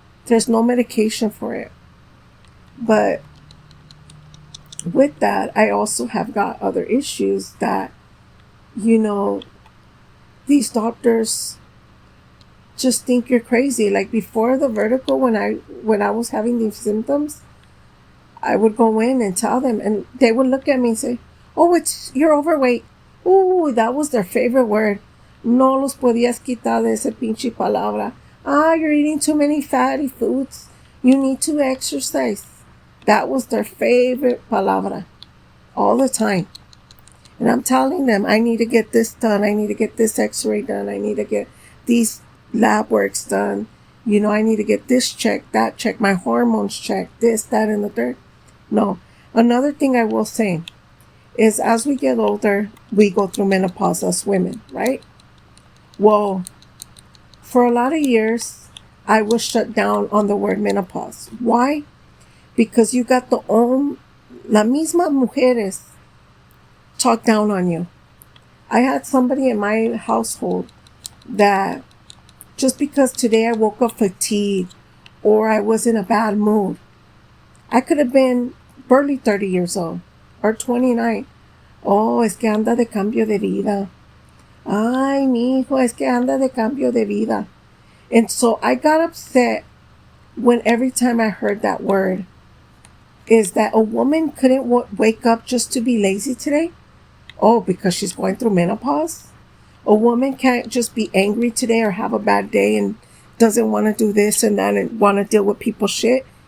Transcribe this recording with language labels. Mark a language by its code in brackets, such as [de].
[en] There's no medication for it. But with that, I also have got other issues that, these doctors just think you're crazy. Like before the vertigo, when I was having these symptoms, I would go in and tell them, and they would look at me and say, "Oh, you're overweight." Ooh, that was their favorite word. [es] No los podías quitar de ese pinche palabra. [en] You're eating too many fatty foods. You need to exercise. That was their favorite palabra all the time. And I'm telling them, I need to get this done. I need to get this x-ray done. I need to get these lab works done. I need to get this checked, that checked, my hormones checked, this, that, and the third. No. Another thing I will say is as we get older, we go through menopause as women, right? Well, for a lot of years, I was shut down on the word menopause. Why? Because you got la misma mujeres talk down on you. I had somebody in my household that just because today I woke up fatigued or I was in a bad mood, I could have been barely 30 years old or 29. [es] Oh, es que anda de cambio de vida. Ay, mi hijo, es que anda de cambio de vida. [en] And so I got upset when every time I heard that word. Is that a woman couldn't wake up just to be lazy today? Oh, because she's going through menopause? A woman can't just be angry today or have a bad day and doesn't want to do this and that and want to deal with people's shit?